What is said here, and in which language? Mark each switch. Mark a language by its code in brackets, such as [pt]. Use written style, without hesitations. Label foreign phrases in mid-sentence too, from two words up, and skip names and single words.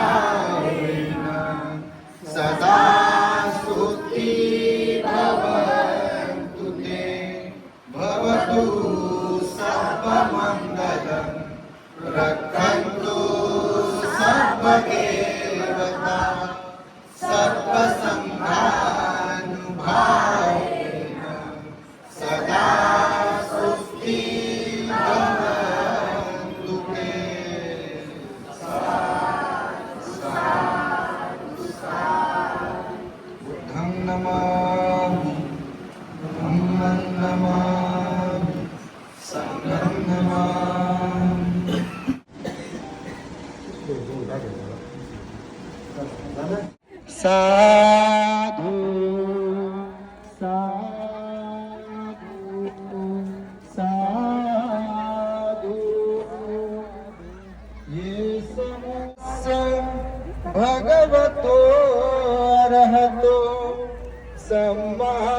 [pi] सदा सुखी भवन्तु ते भवतु सर्व मंगलम रखन्तु सर्व देवता सर्व संघानुभावेन सदा सुखी भवन्तु ते. बुद्धं नमामि धम्मं नमामि संघं नमामि. साधु साधु साधु ये समस्य भगवतो अरहतो सम्मा